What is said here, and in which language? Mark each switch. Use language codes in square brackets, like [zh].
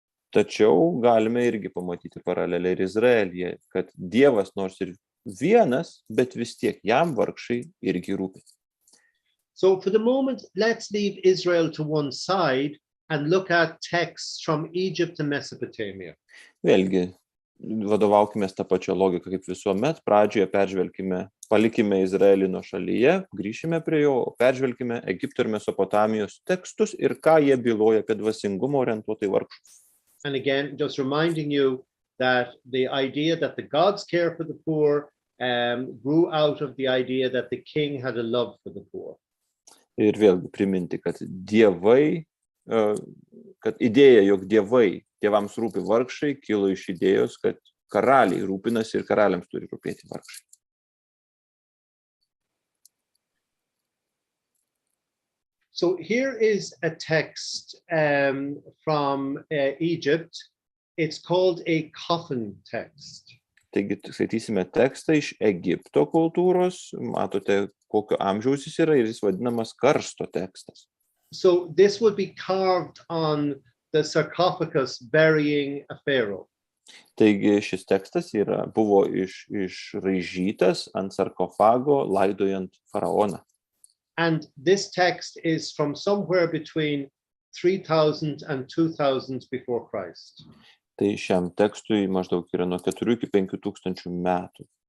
[lt] Tačiau galime irgi pamatyti paralelę ir Izraelyje, kad Dievas nors ir vienas, bet vis tiek jam vargšai irgi rūpi. [en] So for the moment, let's leave Israel to one side and look at texts from Egypt and Mesopotamia. [lt] Vėlgi, vadovaukime tą pačią logiką kaip visuomet, pradžioje palikime Izraelį nuo šalyje, grįšime prie jo, peržvelkime Egipto ir Mesopotamijos tekstus ir ką jie byloja apie dvasingumą orientuotą į vargšus. [en] And again, just reminding you that the idea that the gods care for the poor grew out of the idea that the king had a love for the poor. [lt] Ir vėlgi priminti, kad idėja, jog dievams rūpi vargšai, kilo iš idėjos, kad karaliai rūpinasi ir karaliams turi rūpėti vargšai. [en] So here is a text from Egypt. It's called a coffin text. [lt] Taigi, skaitysime tekstą iš Egipto kultūros, matote, kokio amžiaus jis yra, ir jis vadinamas karsto tekstas. [en] So this would be carved on the sarcophagus burying a pharaoh. [lt] Taigi šis tekstas buvo išraižytas ant sarkofago laidojant faraoną. [en] And this text is from somewhere between 3,000 and 2,000 before Christ. [lt] Tai šiam tekstui maždaug yra nuo 4 iki 5,000 metų.